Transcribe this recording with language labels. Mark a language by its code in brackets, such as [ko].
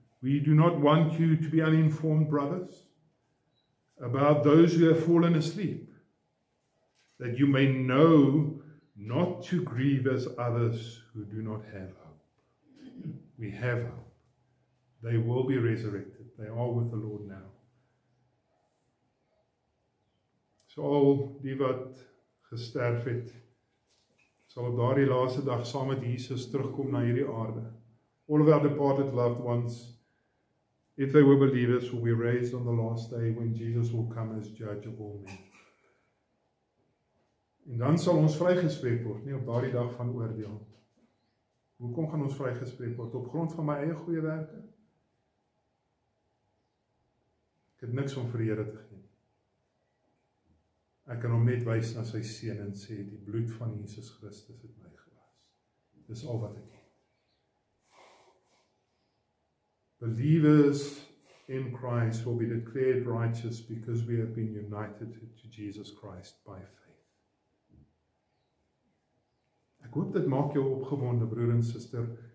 [en] We do not want you to be uninformed, brothers, about those who have fallen asleep, that you may know not to grieve as others who do not have hope. We have hope. They will be resurrected. They are with the Lord now. [af] So al die wat gesterf het, sal op daardie laaste dag saam met Jesus terugkom na hierdie aarde. [en] All of our departed loved ones, if they were believers, will be raised on the last day when Jesus will come as judge of all men. [af] En dan sal ons vrygespreek word, nie op daardie dag van oordeel. Hoekom gaan ons vrygespreek word? Op grond van my eie goeie werke? Ek het niks om vir die Here te gee. Ek kan hom net wys na sy seun en sê, die bloed van Jesus Christus het my gewas. Dis al wat ek het. [en] Believers in Christ will be declared righteous because we have been united to Jesus Christ by faith. [af] Ek hoop dit maak jou opgewonde, broer en suster.